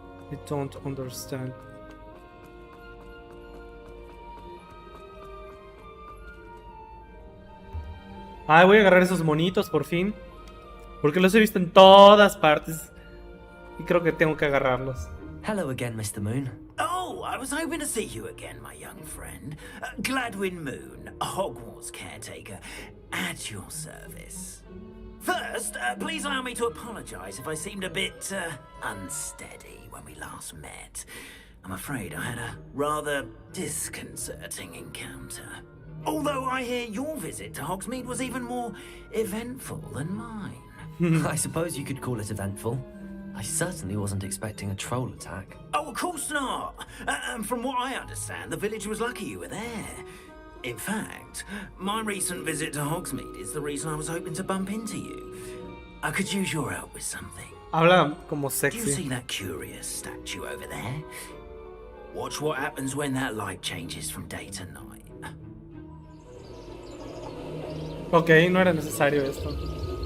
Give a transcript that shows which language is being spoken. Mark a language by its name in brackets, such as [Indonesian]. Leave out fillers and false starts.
[English] I don't understand. [Spanish] Ah, voy a agarrar esos monitos por fin. Porque los he visto en todas partes. Y creo que tengo que agarrarlos. [English] Hello again, Mr. Moon. Oh, I was hoping to see you again, my young friend. Gladwin Moon, Hogwarts caretaker, at your service. First, please allow me to apologize if I seemed a bit unsteady when we last met. I'm afraid I had a rather disconcerting encounter. Although I hear your visit to Hogsmeade was even more eventful than mine. I suppose you could call it eventful. I certainly wasn't expecting a troll attack. Oh, of course not. And from what I understand, the village was lucky you were there. In fact, my recent visit to Hogsmeade is the reason I was hoping to bump into you. I could use your help with something. [Spanish] Habla como [English] Do you [Spanish] sexy. [English] see that curious statue over there? Watch what happens when that light changes from day to night. [Spanish] Ok, no era necesario esto.